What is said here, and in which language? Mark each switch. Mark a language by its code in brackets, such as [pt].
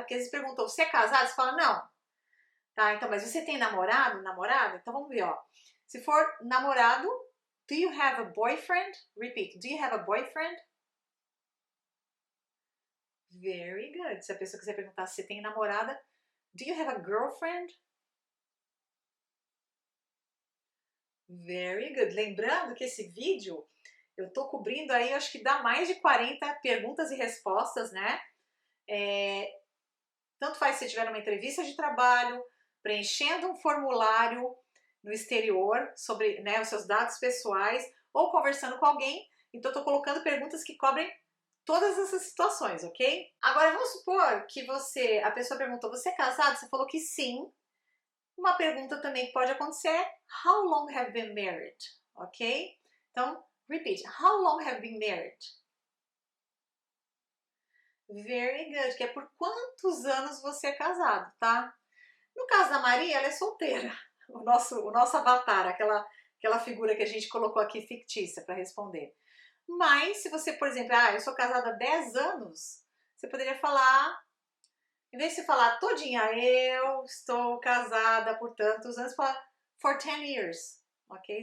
[pt] Porque eles perguntam, você é casado? Você fala, não. Tá, então, mas você tem namorado, namorada? Então vamos ver, ó. Se for namorado, [en] do you have a boyfriend? Repeat, do you have a boyfriend? Very good. [pt] Se a pessoa quiser perguntar se tem namorada, [en] do you have a girlfriend? Very good. [pt] Lembrando que esse vídeo eu tô cobrindo aí, acho que dá mais de 40 perguntas e respostas, né? Tanto faz se você estiver numa entrevista de trabalho, preenchendo um formulário no exterior sobre, né, os seus dados pessoais ou conversando com alguém. Então, eu tô colocando perguntas que cobrem todas essas situações, ok? Agora, vamos supor que a pessoa perguntou, você é casado? Você falou que sim. Uma pergunta também que pode acontecer é, [en] how long have you been married? [pt] Ok? [en] Então, repeat, how long have you been married? Very good, [pt] que é por quantos anos você é casado, tá? No caso da Maria, ela é solteira. O nosso avatar, aquela figura que a gente colocou aqui fictícia para responder. Mas, se você, por exemplo, eu sou casada há 10 anos, você poderia falar, em vez de falar todinha, eu estou casada por tantos anos, fala [en] for 10 years, [pt] ok?